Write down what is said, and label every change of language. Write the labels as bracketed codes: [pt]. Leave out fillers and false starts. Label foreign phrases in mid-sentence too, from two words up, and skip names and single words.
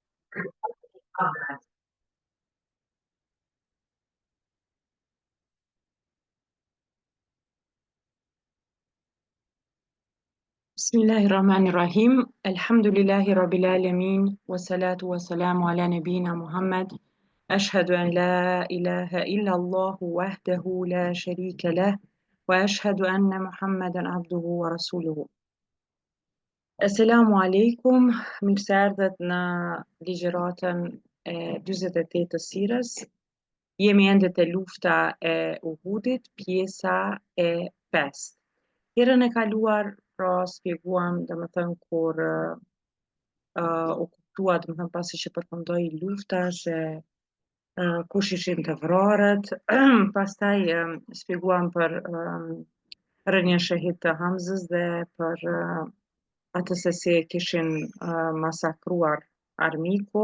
[ar] بسم الله الرحمن الرحيم الحمد لله رب العالمين والصلاة والسلام على نبينا محمد أشهد أن لا إله إلا الله وحده لا شريك له وأشهد أن محمدا عبده ورسوله. السلام عليكم, [sq] mirë se erdhët në ligjëratën e 48 të sirës. Jemi ende te lufta e Uhudit, pjesa e 5. Herën e kaluar pra shpjeguam domethënë kur u kuptua domethënë pasi që përfundoi lufta se kush ishin të vrarët, pastaj shpjeguam për rënien shahid të Hamzës dhe për atë se si e kishin masakruar armiku.